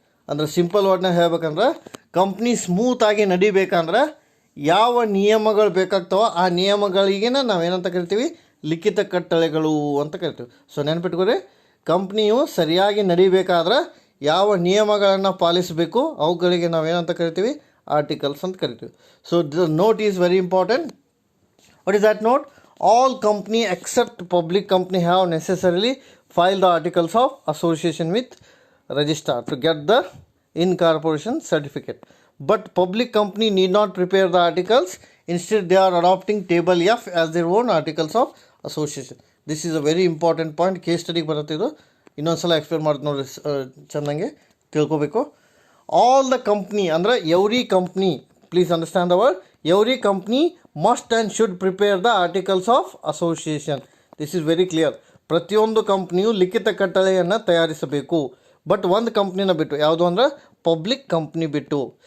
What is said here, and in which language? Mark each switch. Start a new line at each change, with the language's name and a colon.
Kannada: ಅಂದರೆ ಸಿಂಪಲ್ ವರ್ಡ್ನಾಗ ಹೇಳ್ಬೇಕಂದ್ರೆ ಕಂಪ್ನಿ ಸ್ಮೂತಾಗಿ ನಡಿಬೇಕಂದ್ರೆ ಯಾವ ನಿಯಮಗಳು ಬೇಕಾಗ್ತಾವೋ ಆ ನಿಯಮಗಳಿಗೇನ ನಾವೇನಂತ ಕರಿತೀವಿ, ಲಿಖಿತ ಕಟ್ಟಳೆಗಳು ಅಂತ ಕರಿತೀವಿ. ಸೊ ನೆನಪಿಟ್ಕೊರಿ, ಕಂಪ್ನಿಯು ಸರಿಯಾಗಿ ನಡಿಬೇಕಾದ್ರೆ ಯಾವ ನಿಯಮಗಳನ್ನು ಪಾಲಿಸಬೇಕು ಅವುಗಳಿಗೆ ನಾವೇನಂತ ಕರಿತೀವಿ, ಆರ್ಟಿಕಲ್ಸ್ ಅಂತ ಕರಿತೀವಿ.
English: So the note is very important. What is that note? All company except public company have necessarily filed the articles of association with registrar to get the incorporation certificate. But public company need not prepare the articles. Instead, they are adopting table F as their own articles of association. This is a very important point. Case study
Kannada: ಬರುತ್ತೆ ಇದು. ಇನ್ನೊಂದು ಸಲ explain ಮಾಡ್ತೀನಿ ನೋಡಿರಿ, ಚೆನ್ನಾಗಿ ತಿಳ್ಕೊಬೇಕು.
English: All the company ಅಂದರೆ every company, please understand the word, every company must and should prepare the articles of association. This is very clear.
Kannada: ಪ್ರತಿಯೊಂದು ಕಂಪ್ನಿಯು ಲಿಖಿತ ಕಟ್ಟಳೆಯನ್ನು ತಯಾರಿಸಬೇಕು. ಬಟ್ ಒಂದು ಕಂಪ್ನಿನ ಬಿಟ್ಟು, ಯಾವುದು ಅಂದ್ರೆ ಪಬ್ಲಿಕ್ ಕಂಪ್ನಿ ಬಿಟ್ಟು.